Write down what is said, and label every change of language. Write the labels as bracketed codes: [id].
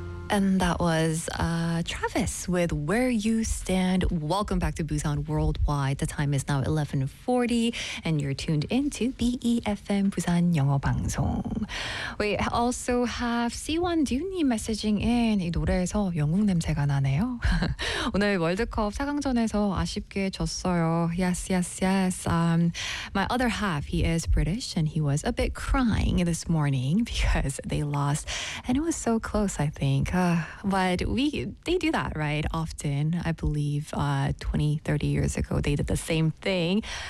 [en] And that was Travis with Where You Stand. Welcome back to Busan Worldwide. The time is now 11:40 and you're tuned in to BEFM Busan [ko] 영어 방송. [en] We also have C1 Duni messaging in. [ko] 이 노래에서 영국 냄새가 나네요. 오늘 월드컵 4강전에서 아쉽게 졌어요. [en] Yes, yes, yes. My other half, he is British and he was a bit crying this morning because they lost. And it was so close, I think. But they do that, right? Often, I believe 20, 30 years ago, they did the same thing.